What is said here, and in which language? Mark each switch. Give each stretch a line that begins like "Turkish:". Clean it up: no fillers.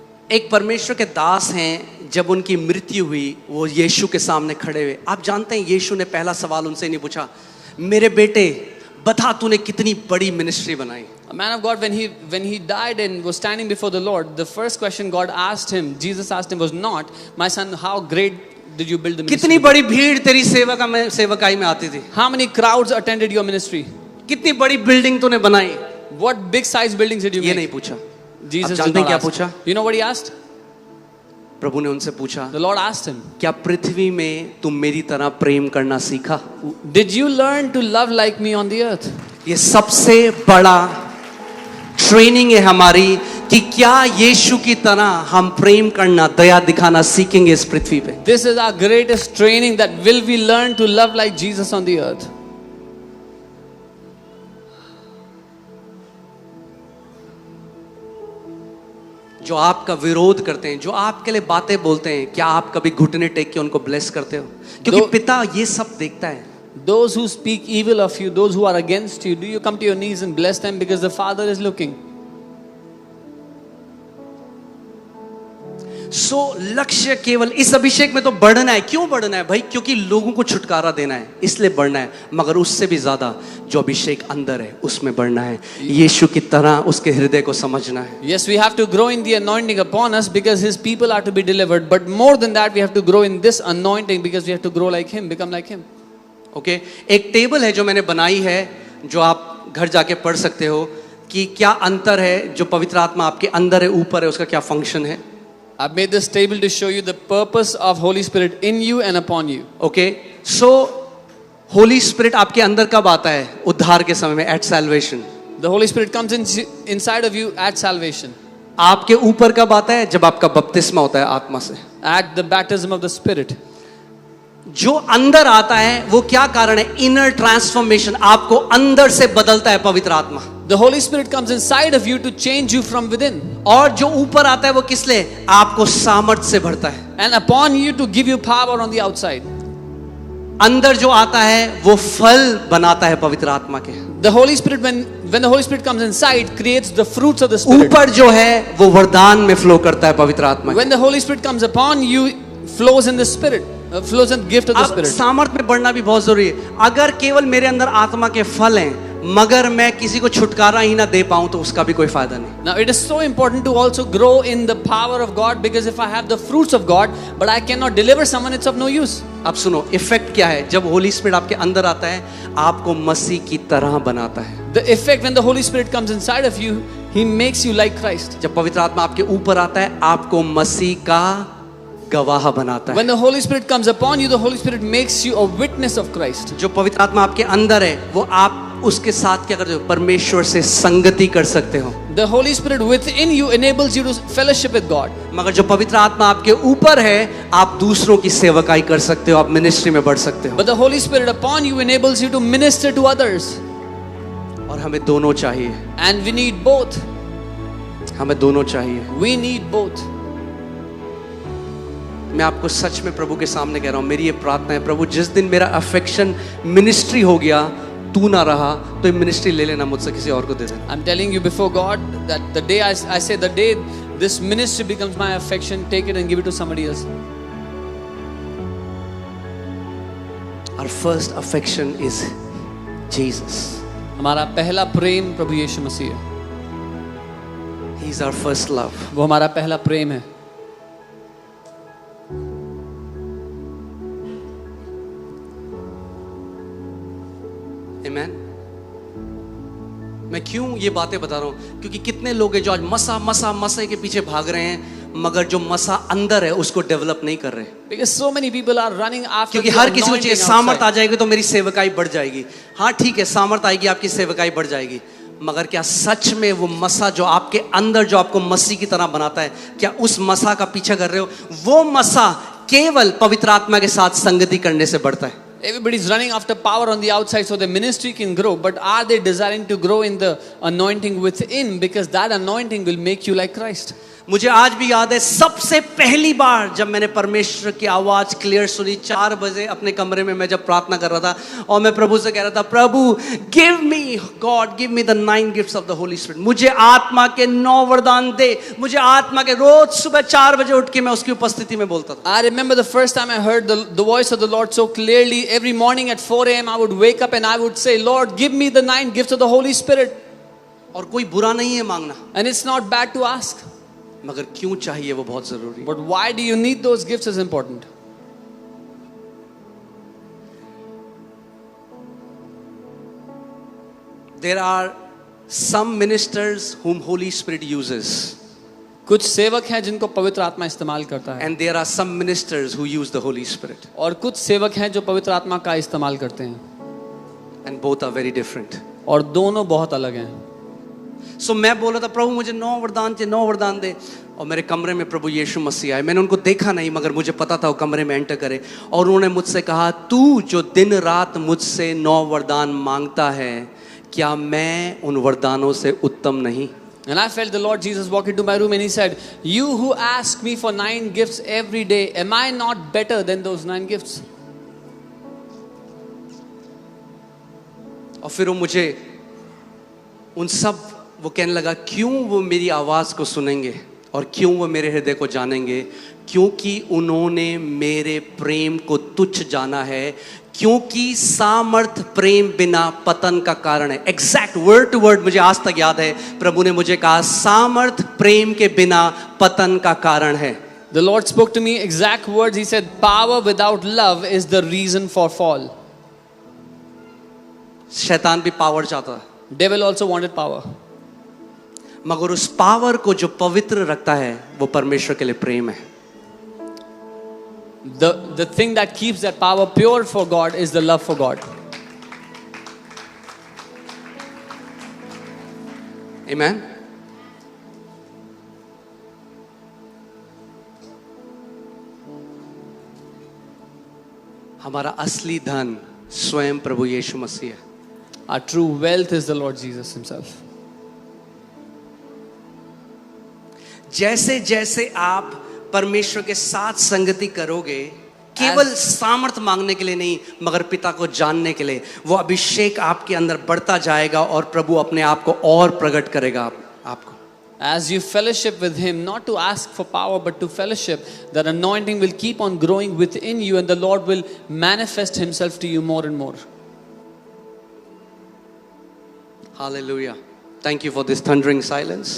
Hindi: एक परमेश्वर के दास हैं, जब उनकी मृत्यु हुई वो यीशु के सामने खड़े हुए। आप जानते हैं यीशु ने पहला सवाल उनसे नहीं पूछा, मेरे बेटे बता तूने कितनी बड़ी मिनिस्ट्री बनाई।
English: A man of God, when he died and was standing before the Lord, the first question God asked him, Jesus asked him, was not, "My son, how great did you build the ministry?"
Hindi: कितनी बड़ी भीड़ तेरी सेवकाई में आती थी,
English: How many crowds attended your ministry?
Hindi: कितनी बड़ी बिल्डिंग तूने बनाई,
English: What big size buildings did you
Hindi: ये
English: make?
Hindi: नहीं पूछा.
English: Jesus
Hindi: आप
English: did
Hindi: जानते हैं क्या
English: ask.
Hindi: पूछा?
English: You know what he asked?
Hindi: प्रभु ने उनसे पूछा,
English: The Lord asked him,
Hindi: क्या पृथ्वी में तुम मेरी तरह प्रेम करना सीखा?
English: "Did you learn to love like me on the earth?"
Hindi: ये सबसे बड़ा ट्रेनिंग है हमारी कि क्या यीशु की तरह हम प्रेम करना, दया दिखाना सीखेंगे इस पृथ्वी पे.
English: This is our greatest training, that will we learn to love like Jesus on the earth?
Hindi: जो आपका विरोध करते हैं, जो आपके लिए बातें बोलते हैं, क्या आप कभी घुटने टेक के उनको ब्लेस करते हो? क्योंकि पिता ये सब देखता है.
English: Those who speak evil of you, those who are against you, do you come to your knees and bless them because the Father is looking?
Hindi: सो लक्ष्य केवल इस अभिषेक में तो बढ़ना है. क्यों बढ़ना है भाई? क्योंकि लोगों को छुटकारा देना है, इसलिए बढ़ना है. मगर उससे भी ज्यादा जो अभिषेक अंदर है उसमें बढ़ना है, यीशु की तरह उसके हृदय को समझना है.
English: Yes, we have to grow in the anointing upon us because His people are to be delivered. But more than that, we have to grow in this anointing because we have to grow like Him, become like Him.
Hindi: Okay, एक table है जो मैंने बनाई है, जो आप घर जाके पढ़ सकते हो कि क्या अंतर है. जो पवित्र आत्मा आपके अंदर है, ऊपर है, उसका क्या फंक्शन है.
English: I've made this table to show you the purpose of Holy Spirit in you and upon you.
Hindi: Okay, so Holi spirit आपके अंदर कब आता है? उद्धार के समय में,
English: At salvation. The Holy Spirit comes inside of you at salvation.
Hindi: आपके ऊपर कब आता है? जब आपका बपतिस्मा होता है आत्मा से.
English: At the baptism of the Spirit.
Hindi: जो अंदर आता है वो क्या कारण है?
English: Inner transformation.
Hindi: आपको अंदर से बदलता है पवित्र आत्मा.
English: The Holy Spirit comes inside of you to change you from within.
Hindi: और जो ऊपर आता है वो किस लिए? आपको सामर्थ्य से भरता है.
English: And upon you to give you power on the outside.
Hindi: अंदर जो आता है वो फल बनाता है पवित्र आत्मा के.
English: The Holy Spirit, when the Holy Spirit comes inside, creates the fruits of the Spirit.
Hindi: ऊपर जो है वो वरदान में फ्लो करता है पवित्र आत्मा.
English: When the Holy Spirit comes upon you, flows in the Spirit, flows in the gift of the
Hindi: अब
English: Spirit.
Hindi: सामर्थ्य में बढ़ना भी बहुत जरूरी है. अगर केवल मेरे अंदर आत्मा के फल हैं मगर मैं किसी को छुटकारा ही ना दे पाऊं तो उसका भी कोई फायदा नहीं.
English: Now it is so important to also grow in the power of God, because if I have the fruits of God but I cannot deliver someone, it's of no use.
Hindi: अब सुनो, इफेक्ट क्या है जब Holi spirit आपके अंदर आता है? आपको मसीह की तरह बनाता है.
English: The effect when the Holy Spirit comes inside of you, He makes you like Christ.
Hindi: जब पवित्र आत्मा आपके ऊपर आता है आपको मसीह का गवाह बनाता है.
English: When the Holy Spirit comes upon you, the Holy Spirit makes you a witness of Christ.
Hindi: जो पवित्र आत्मा आपके अंदर है वो आप उसके साथ क्या करते हो? परमेश्वर से संगति कर सकते हो.
English: The Holy Spirit within you enables you to fellowship with God.
Hindi: मगर जो पवित्र आत्मा आपके ऊपर है आप दूसरों की सेवकाई कर सकते हो, आप मिनिस्ट्री में बढ़ सकते हो.
English: But the Holy Spirit upon you enables you to minister to others.
Hindi: और हमें दोनों चाहिए.
English: And we need both.
Hindi: हमें दोनों चाहिए.
English: We need both.
Hindi: मैं आपको सच में प्रभु के सामने कह रहा हूं, मेरी ये प्रार्थना है, प्रभु जिस दिन मेरा अफेक्शन मिनिस्ट्री हो गया, तू ना रहा तो ये मिनिस्ट्री ले लेना मुझसे, किसी और को दे देना.
English: I'm telling you before God that the day I say the day this ministry becomes my affection, take it and give it to somebody else. Our first affection is Jesus.
Hindi: हमारा पहला प्रेम प्रभु यीशु मसीह है.
English: He is our first love.
Hindi: वो हमारा पहला प्रेम है.
English: Amen.
Hindi: मैं क्यों ये बातें बता रहा हूं? क्योंकि कितने लोग हैं जो आज मसा के पीछे भाग रहे हैं मगर जो मसा अंदर है उसको डेवलप नहीं कर रहे.
English: Because so many people are running after.
Hindi: क्योंकि हर किसी को चाहिए सामर्थ आ जाएगी तो मेरी सेवकाई बढ़ जाएगी. हाँ ठीक है, सामर्थ आएगी आपकी सेवकाई बढ़ जाएगी, मगर क्या सच में वो मसा जो आपके अंदर जो आपको मसीह की तरह बनाता है, क्या उस मसा का पीछा कर रहे हो? वो मसा केवल पवित्र आत्मा के साथ संगति करने से बढ़ता है.
English: Everybody is running after power on the outside so the ministry can grow, but are they desiring to grow in the anointing within? Because that anointing will make you like Christ.
Hindi: मुझे आज भी याद है सबसे पहली बार जब मैंने परमेश्वर की आवाज क्लियर सुनी, 4 बजे अपने कमरे में मैं जब प्रार्थना कर रहा था और मैं प्रभु से कह रहा था, प्रभु
English: Give me God, give me the 9 gifts of the holy spirit.
Hindi: मुझे आत्मा के 9 वरदान दे. मुझे आत्मा के रोज सुबह 4 बजे उठ के मैं उसकी उपस्थिति में बोलता था.
English: I remember the first time I heard the voice of the Lord so clearly. Every morning at 4 a.m. I would wake up and I would say, Lord, give me the 9 gifts of the Holy Spirit.
Hindi: और कोई बुरा नहीं है मांगना,
English: And it's not bad to ask.
Hindi: मगर क्यों चाहिए वो बहुत जरूरी है।
English: But why do you need those gifts is important. There are some ministers whom Holy Spirit uses,
Hindi: कुछ सेवक हैं जिनको पवित्र आत्मा इस्तेमाल करता है,
English: and there are some ministers who use the Holy Spirit,
Hindi: और कुछ सेवक हैं जो पवित्र आत्मा का इस्तेमाल करते हैं,
English: and both are very different.
Hindi: और दोनों बहुत अलग हैं.
English: So
Hindi: मैं बोला था प्रभु मुझे 9 वरदान चाहिए, 9 वरदान दे, और मेरे कमरे में प्रभु यीशु मसीह आए. मैंने उनको देखा नहीं मगर मुझे पता था वो कमरे में एंटर करे, और उन्होंने मुझसे कहा तू जो दिन रात मुझसे 9 वरदान मांगता है, क्या मैं उन वरदानों से उत्तम नहीं?
English: And I felt the Lord Jesus walk into my room and he said, you who ask me for 9 gifts every day, am I not better than those 9 gifts?
Hindi: और फिर वो मुझे उन सब वो कहने लगा क्यों वो मेरी आवाज़ को सुनेंगे और क्यों वो मेरे हृदय को जानेंगे, क्योंकि उन्होंने मेरे प्रेम को तुच्छ जाना है, क्योंकि सामर्थ प्रेम बिना पतन का कारण है.
English: exact word to word
Hindi: मुझे आज तक याद है, प्रभु ने मुझे कहा सामर्थ प्रेम के बिना पतन का कारण है.
English: The Lord spoke to me exact words. He said, power without love is the reason for fall.
Hindi: शैतान भी पावर चाहता है,
English: Devil also wanted power.
Hindi: मगर उस पावर को जो पवित्र रखता है वो परमेश्वर के लिए प्रेम है.
English: The thing that keeps that power pure for God is the love for God. Amen.
Hindi: हमारा असली धन स्वयं प्रभु यीशु मसीह है.
English: Our true wealth is the Lord Jesus himself.
Hindi: जैसे जैसे आप परमेश्वर के साथ संगति करोगे, केवल सामर्थ मांगने के लिए नहीं मगर पिता को जानने के लिए, वो अभिषेक आपके अंदर बढ़ता जाएगा और प्रभु अपने आप को और प्रकट करेगा आपको.
English: As you fellowship with him, not to ask for power but to fellowship, that anointing will keep on growing within you and the Lord will manifest himself to you more and more. Hallelujah. Thank you for this thundering silence.